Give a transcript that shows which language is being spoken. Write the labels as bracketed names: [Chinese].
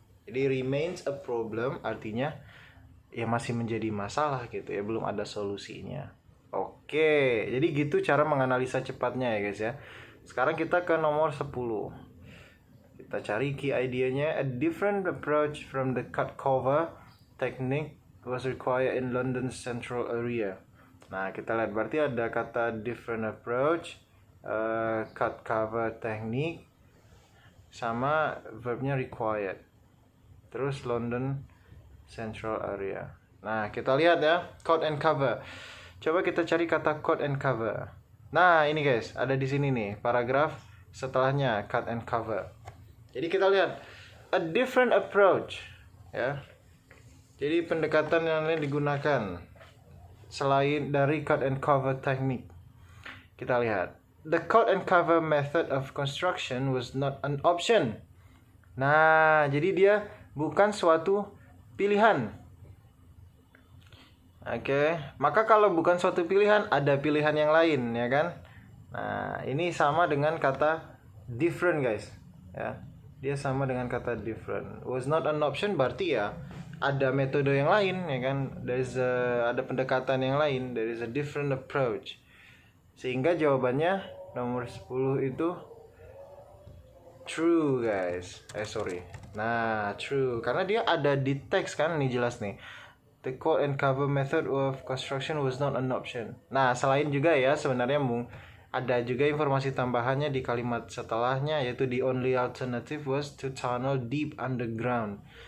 [Indonesian] Jadi [English] remains a problem [Indonesian] artinya ya masih menjadi masalah gitu ya, belum ada solusinya. Oke, jadi gitu cara menganalisa cepatnya ya guys ya. Sekarang kita ke nomor 10. Kita cari key idea-nya. [English] A different approach from the cut cover technique was required in London's central area. [Indonesian] Nah, kita lihat berarti ada kata different approach, cut cover technique, sama verbnya required. Terus London central area. Nah, kita lihat ya, cut and cover. Coba kita cari kata cut and cover. Nah, ini guys, ada di sini nih, paragraf setelahnya cut and cover. Jadi kita lihat a different approach, ya. Jadi pendekatan yang lain digunakan selain dari cut and cover technique. Kita lihat, [English] the cut and cover method of construction was not an option. [Indonesian] Nah, jadi dia bukan suatu pilihan. Oke, maka kalau bukan suatu pilihan, ada pilihan yang lain, ya kan? Nah, ini sama dengan kata different, guys. Ya, dia sama dengan kata different. [English] Was not an option [Indonesian] berarti ya ada metode yang lain, ya kan? Ada pendekatan yang lain. [English] There is a different approach. [Indonesian] Sehingga jawabannya nomor 10 itu true, guys. Nah, true. Karena dia ada di teks kan, ini jelas nih. [English] The cut and cover method of construction was not an option. [Indonesian] Nah, selain juga ya sebenarnya ada juga informasi tambahannya di kalimat setelahnya, yaitu [English] the only alternative was to tunnel deep underground.